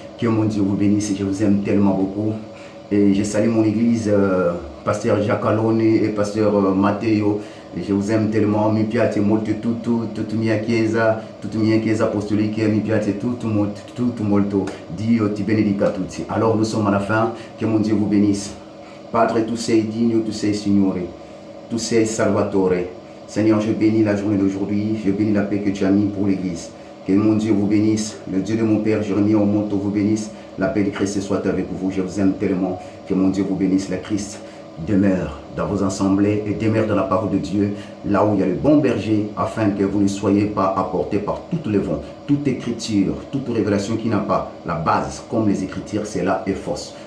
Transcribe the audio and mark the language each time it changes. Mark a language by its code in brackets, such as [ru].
[fr] Que mon Dieu vous bénisse et je vous aime tellement beaucoup. Et je salue mon église, pasteur Jacques Alone et pasteur Matteo. Et je vous aime tellement, [it] mi piace molto tutta mia chiesa apostolique, mi piace tutto molto. Dio ti benedica tutti. [fr] Alors nous sommes à la fin, que mon Dieu vous bénisse. [it] Padre, tu sei digno, tu sei Signore, tu sei Salvatore. [fr] Seigneur, je bénis la journée d'aujourd'hui, je bénis la paix que tu as mis pour l'église. Que mon Dieu vous bénisse, le Dieu de mon Père, Jérémie Omoto vous bénisse. La paix de Christ soit avec vous, je vous aime tellement. Que mon Dieu vous bénisse, la Christ demeure dans vos assemblées et demeure dans la parole de Dieu, là où il y a le bon berger, afin que vous ne soyez pas apportés par toutes les vents, toute écriture, toute révélation qui n'a pas la base, comme les écritures, cela est fausse.